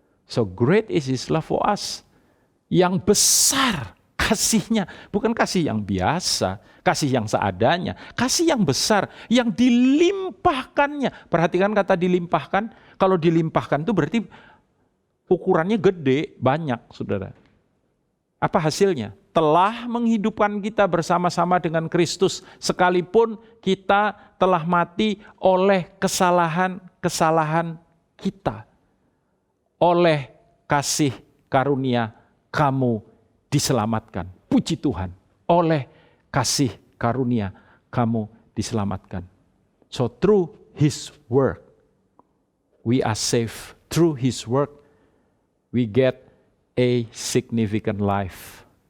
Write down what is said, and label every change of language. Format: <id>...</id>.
<en>So great is His love for us.</en> <id>Yang besar kasih-Nya, bukan kasih yang biasa, kasih yang seadanya, kasih yang besar, yang dilimpahkannya. Perhatikan kata dilimpahkan, kalau dilimpahkan itu berarti ukurannya gede, banyak, saudara. Apa hasilnya? Telah menghidupkan kita bersama-sama dengan Kristus, sekalipun kita telah mati oleh kesalahan-kesalahan kita. Oleh kasih karunia kamu diselamatkan. Puji Tuhan, oleh kasih karunia kamu diselamatkan.</id> <en>So through His work, we are saved. Through His work, we get a significant life.</en>